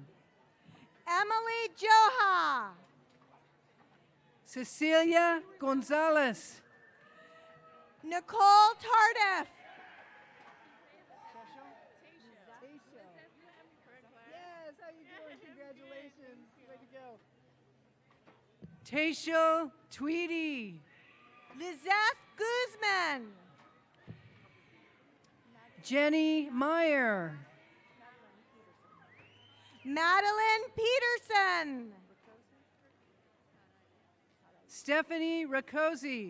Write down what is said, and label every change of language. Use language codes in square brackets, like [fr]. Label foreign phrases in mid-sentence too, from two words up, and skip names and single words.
[en] Emily Joha. Cecilia Gonzalez. Nicole Tardif. Yes, how you doing? Congratulations. Way to go. Tayshel Tweedy. Lizeth Guzman. Jenny Meyer. Madeline Peterson. Stephanie Rakosi.